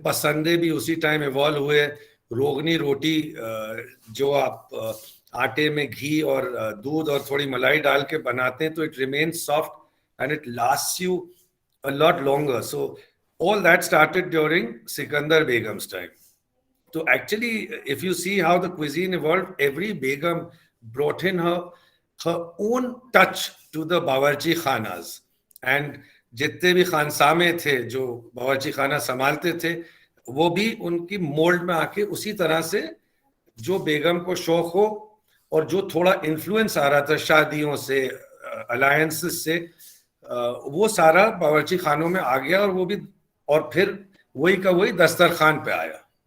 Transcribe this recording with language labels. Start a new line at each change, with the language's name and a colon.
Hindi: Pasande bhi usi time evolve हुए. रोगनी रोटी जो आप आटे में घी और दूध और थोड़ी मलाई डाल के बनाते हैं, तो
English: it remains soft and it lasts you a lot longer. So all that started during Sikandar Begum's time. So actually, if you see how the cuisine evolved, every Begum brought in her own touch to the Bawarchi Khanas.
Hindi: And जितने भी खानसामे थे जो बावर्ची खाना संभालते थे, वो भी उनकी मोल्ड में आके उसी तरह से जो बेगम को शौक हो और जो थोड़ा इन्फ्लुएंस आ रहा था शादियों से, अलायंसेस से, वो सारा बावर्ची खानों में आ गया और वो भी, और फिर वही का वही दस्तरखान पे आया.